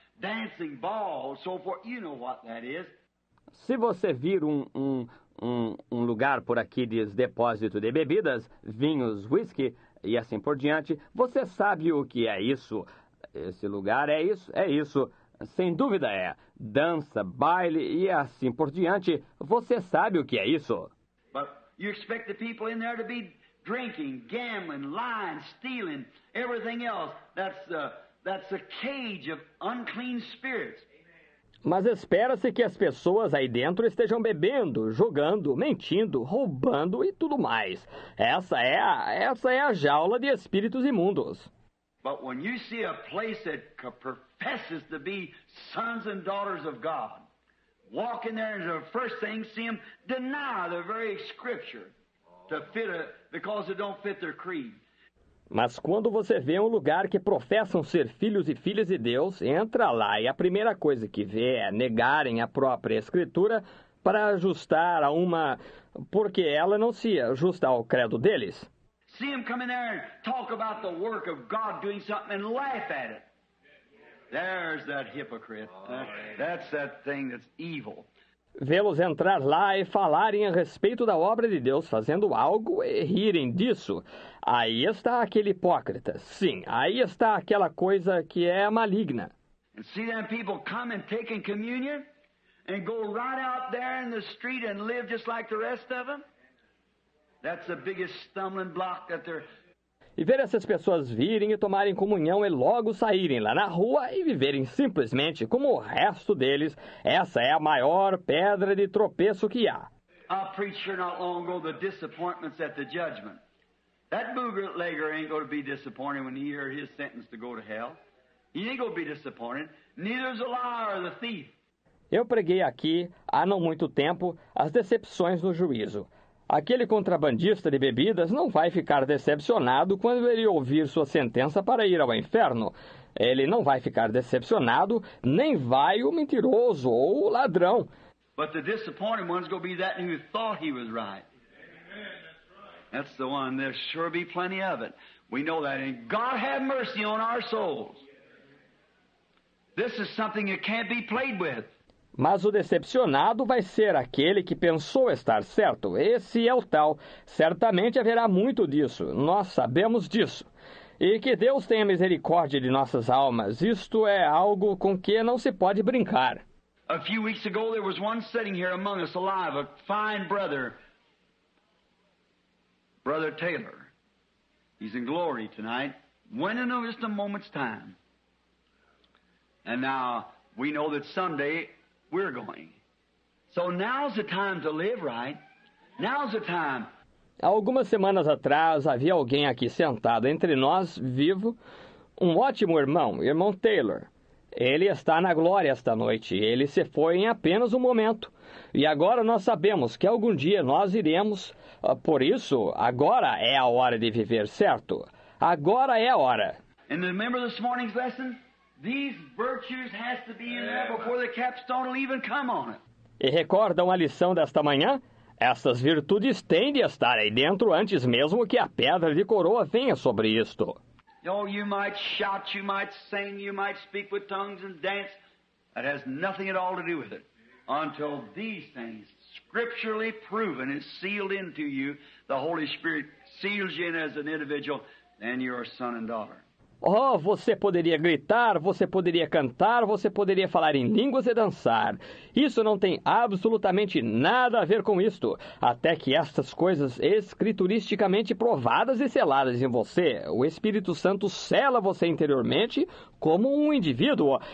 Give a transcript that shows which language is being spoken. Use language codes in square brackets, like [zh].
[en] Dancing, ball, so forth, you know what that is. [pt] Se você vir um lugar por aqui diz depósito de bebidas, vinhos, whisky e assim por diante, você sabe o que é isso. Esse lugar é isso. Sem dúvida é. Dança, baile e assim por diante, você sabe o que é isso. [en] But you expect the people in there to be drinking, gambling, lying, stealing, everything else. That's a cage of unclean spirits. [pt] Mas espera-se que as pessoas aí dentro estejam bebendo, jogando, mentindo, roubando e tudo mais. Essa é a jaula de espíritos imundos. [en] But when you see a place that professes to be sons and daughters of God, walk in there and the first thing see them deny the very scripture because it don't fit their creed. [pt] Mas quando você vê um lugar que professam ser filhos e filhas de Deus, entra lá e a primeira coisa que vê é negarem a própria Escritura para ajustar a uma... porque ela não se ajusta ao credo deles. [en] See him come in there and talk about the work of God doing something and laugh at it. There's that hypocrite. That's that thing that's evil. [pt] Vê-los entrar lá e falarem a respeito da obra de Deus fazendo algo e rirem disso. Aí está aquele hipócrita. Sim, aí está aquela coisa que é maligna. [en] And see them people come and taking communion and go right out there in the street and live just like the rest of them. That's the biggest stumbling block that they're... [pt] E ver essas pessoas virem e tomarem comunhão e logo saírem lá na rua e viverem simplesmente como o resto deles, essa é a maior pedra de tropeço que há. [en] I preached here not long ago the disappointments at the judgment. That bootlegger ain't going to be disappointed when he hears his sentence to go to hell. He ain't going to be disappointed. Neither is the liar or the thief. [pt] Eu preguei aqui, há não muito tempo, as decepções no juízo. Aquele contrabandista de bebidas não vai ficar decepcionado quando ele ouvir sua sentença para ir ao inferno. Ele não vai ficar decepcionado, nem vai o mentiroso ou o ladrão. [en] But the disappointed one's going to be that who thought he was right. That's the one. There'll sure be plenty of it. We know that. And God have mercy on our souls. This is something that can't be played with. [pt] Mas o decepcionado vai ser aquele que pensou estar certo. Esse é o tal. Certamente haverá muito disso. Nós sabemos disso. E que Deus tenha misericórdia de nossas almas. Isto é algo com que não se pode brincar. [en] A few weeks ago there was one sitting here among us alive, a fine brother, Brother Taylor. He's in glory tonight. Went in just a moment's time. And now we know that someday we're going. So now's the time to live right. Now's the time. [pt] Há algumas semanas atrás havia alguém aqui sentado entre nós, vivo, um ótimo irmão Taylor. Ele está na glória esta noite. Ele se foi em apenas um momento. E agora nós sabemos que algum dia nós iremos. Por isso, agora é a hora de viver, certo? Agora é a hora. [en] And remember this morning's lesson? These virtues has to be in there before the capstone will even come on it. [pt] E recordam a lição desta manhã? Essas virtudes têm de estar aí dentro antes mesmo que a pedra de coroa venha sobre isto. [en] Oh, you might shout, you might sing, you might speak with tongues and dance. That has nothing at all to do with it. Until these things, scripturally proven, is sealed into you, the Holy Spirit seals you in as an individual, then you're a son and daughter. [pt] Oh, você poderia gritar, você poderia cantar, você poderia falar em línguas e dançar. Isso não tem absolutamente nada a ver com isto, até que estas coisas escrituristicamente provadas e seladas em você, o Espírito Santo sela você interiormente como um indivíduo.